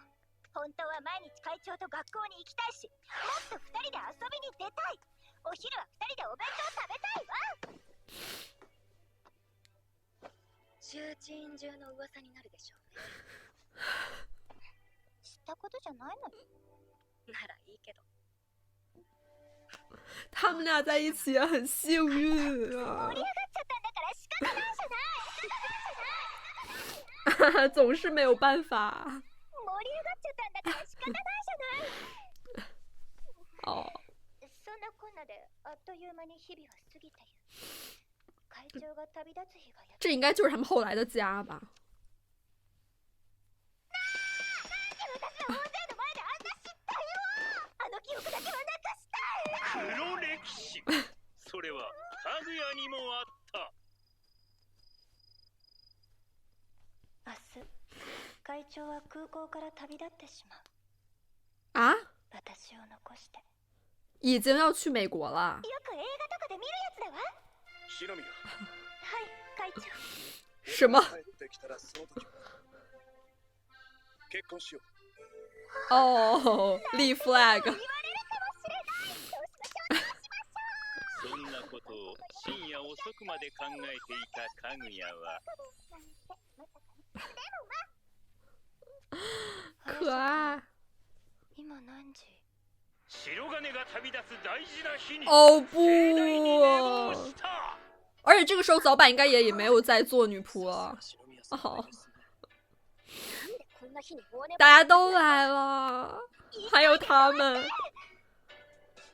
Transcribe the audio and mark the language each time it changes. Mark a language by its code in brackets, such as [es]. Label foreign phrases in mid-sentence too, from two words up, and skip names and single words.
[ja] 本当は毎日会長と学校に行きたいし、もっと2人で遊びに出たい。お昼は2人でお弁当食べたいわ。重鎮中の噂になるでしょうね。知ったことじゃないのよ。ならいいけど。 [zh] 他们俩在一起也很幸运啊。 [ja] 盛り上がっちゃったんだから仕方ないじゃない。 [zh] 总是没有办法。 [ja] 盛り上がっちゃったんだから仕方ないじゃない。 [zh] 哦。 [ja] そんなこんなであっという間に日々は過ぎている。会長が旅立つ日がやって。 [zh] 这应该就是他们后来的家吧。 [ja] 私は大勢の前であんな失態を。あの記憶だけはなくしたい。黒歴史。それはかぐやにもあった。明日会長は空港から旅立ってしまう。 [zh] 啊？ [ja] 私を残して。 [zh] 已经要去美国了。 [ja] よく映画とかで見るやつだわ。篠宮。はい、会長。 [zh] 什么？ [ja] 帰ってきたらその時は結婚しよう。 [zh] 哦，立 flag。 [ja] 言われるかもしれない。そうしましょう。そんなことを深夜遅くまで考えていたかぐやは。可愛。今何時？白金が旅立つ大事な日に [zh] 哦 [ja] 盛大に寝坊 [zh] 不！ [ja] した [zh] 而且这个时候早坂应该也没有在做女仆了。哦，大家都来了，还有他们。